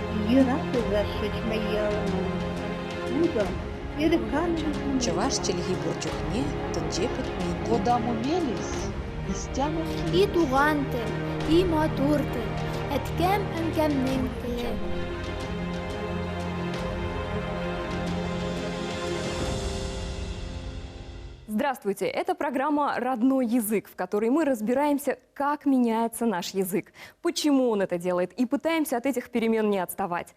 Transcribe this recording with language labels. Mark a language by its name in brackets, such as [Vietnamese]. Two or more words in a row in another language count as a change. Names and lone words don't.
[Chuvash] Чӑваш чӗлхи пурчухне тӗнче пӗтмен. Кодаму мелис, истяну [Tatar] И туған тіл, и матур тіл, әткәм әнкәмнең тілі. [Russian] Здравствуйте! Это программа «Родной язык», в которой мы разбираемся, как меняется наш язык, почему он это делает, и пытаемся от этих перемен не отставать.